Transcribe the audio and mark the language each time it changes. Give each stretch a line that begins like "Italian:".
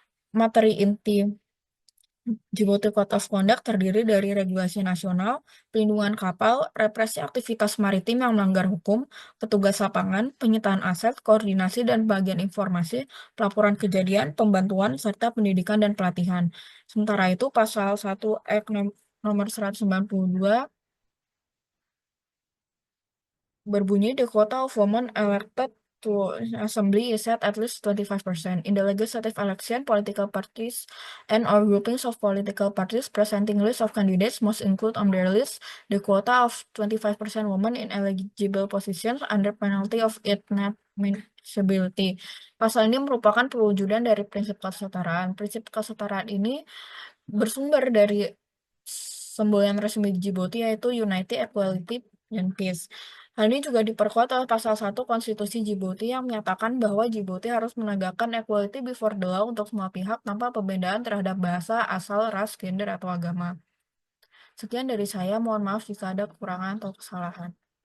Indonesian: Materi inti Djibouti Code of Conduct terdiri dari regulasi nasional, pelindungan kapal, represi aktivitas maritim yang melanggar hukum, petugas lapangan, penyitaan aset, koordinasi dan bagian informasi, pelaporan kejadian, pembantuan, serta pendidikan dan pelatihan. Sementara itu, Pasal 1 Act nomor 192 berbunyi,
English: "The quota of women elected to assembly is set at least 25%. In the legislative election, political parties and/or groupings of political parties presenting list of candidates must include on their list the quota of 25% women in eligible positions under penalty of inadmissibility."
Indonesian: Pasal ini merupakan perwujudan dari prinsip kesetaraan. Prinsip kesetaraan ini bersumber dari semboyan resmi Djibouti, yaitu Unity, Equality, dan Peace. Hal ini juga diperkuat oleh Pasal 1 Konstitusi Djibouti yang menyatakan bahwa Djibouti harus menegakkan
English: equality before the law
Indonesian: untuk semua pihak tanpa perbedaan terhadap bahasa, asal, ras, gender, atau agama. Sekian dari saya, mohon maaf jika ada kekurangan atau kesalahan.